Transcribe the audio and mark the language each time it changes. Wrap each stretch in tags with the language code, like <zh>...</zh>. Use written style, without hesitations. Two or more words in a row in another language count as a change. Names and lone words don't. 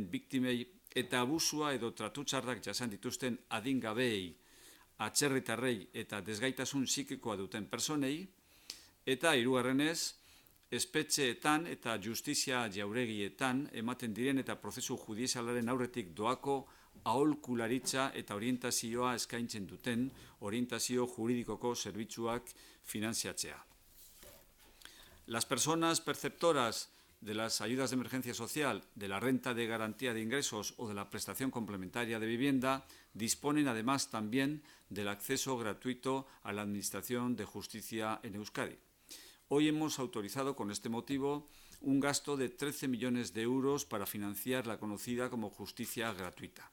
<eu>biktimei eta abusua edo tratutxarrak jasan dituzten adingabeei, atzerritarrei eta desgaitasun psikikoa duten personei, eta hirugarrenez, espetxeetan eta justizia jauregietan ematen diren eta prozesu judizialaren aurretik doako aholkularitza eta orientazioa eskaintzen duten orientazio juridikoko zerbitzuak finantziatzea.</eu> <es>Las personas perceptoras de las ayudas de emergencia social, de la renta de garantía de ingresos o de la prestación complementaria de vivienda disponen además también del acceso gratuito a la Administración de Justicia en Euskadi. Hoy hemos autorizado con este motivo un gasto de 13 millones de euros para financiar la conocida como justicia gratuita.</es>